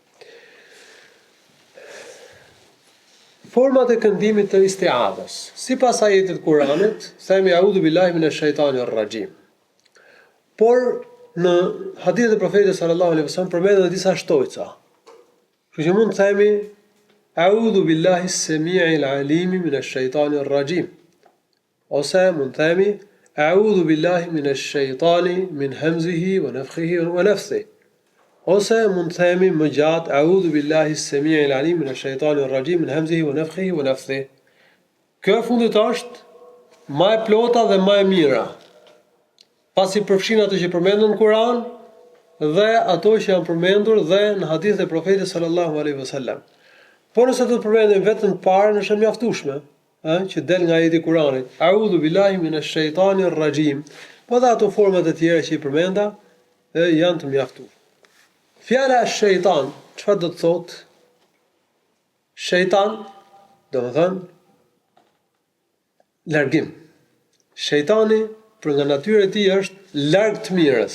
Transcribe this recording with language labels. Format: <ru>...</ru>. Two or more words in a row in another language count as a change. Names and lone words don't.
<sq>Format e këndimit të istiadhës. Sipas ajetit të Kuranit, themi</sq> <ar>أعوذ بالله من الشيطان الرجيم.</ar> <sq>Por në hadithin e profetit</sq> <ar>صلى الله عليه وسلم</ar> <sq>përmenden disa shtojca. Kështu që mund të themi</sq> <ar>أعوذ بالله السميع العليم من الشيطان الرجيم.</ar> <sq>Ose mund të themi</sq> <ar>أعوذ بالله من الشيطان من همزه ونفثه ونفثه.</ar> <sq>Ose mund të themi më gjatë</sq> <ar>أعوذ بالله السميع العليم من الشيطان الرجيم من همزه ونفثه ونفثه.</ar> <sq>Kjo e fundit është më e plota dhe më e mira, pasi përfshin ato që përmenden në Kur'an dhe ato që janë përmendur dhe në hadithe e profetit</sq> <ar>صلى الله عليه وسلم.</ar> <sq>Por nëse do të përmendim vetëm të parën, është mjaftueshme, që del nga ajeti i Kuranit,</sq> <ar>أعوذ بالله من الشيطان الرجيم.</ar> <sq>Po dhe ato format e tjera që i përmenda janë të mjaftueshme. Fjala shejtan, çfarë do të thotë? Shejtan, do të thënë largim. Shejtani për nga natyra e tij është larg të mirës.</sq>